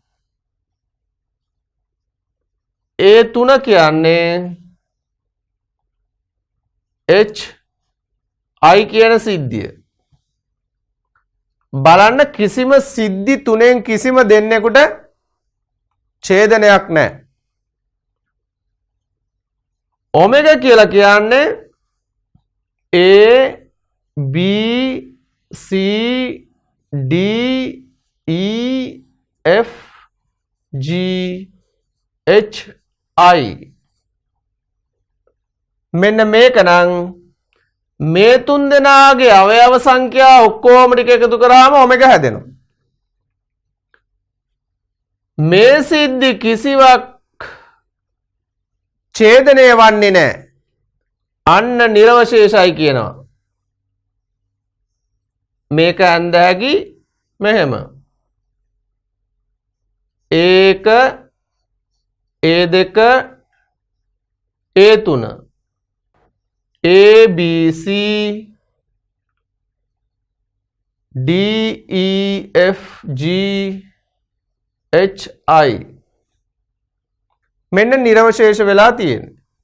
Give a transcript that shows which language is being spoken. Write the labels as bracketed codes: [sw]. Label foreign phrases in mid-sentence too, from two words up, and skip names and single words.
[si] A3 කියන්නේ H I කියන සිද්ධිය. බලන්න කිසිම සිද්ධි තුනෙන් කිසිම දෙන්නෙකුට ඡේදනයක් නැහැ. ඔමෙගා කියලා කියන්නේ A B C D E F G H I මෙන්න මේක නම් මේ තුන් දෙනාගේ අවයව සංඛ්‍යාව ඔක්කොම ටික එකතු කරාම ඔමෙගා හැදෙනවා. මේ සිද්ධි කිසිවක් ඡේදනය වන්නේ නැහැ. අන්න නිර්වශේෂයි කියනවා. මේක ඇඳ හැකි මෙහෙම. A1 A2 A3 A B C D E F G H I මෙන්න නිර්වශේෂ වෙලා තියෙන්නේ.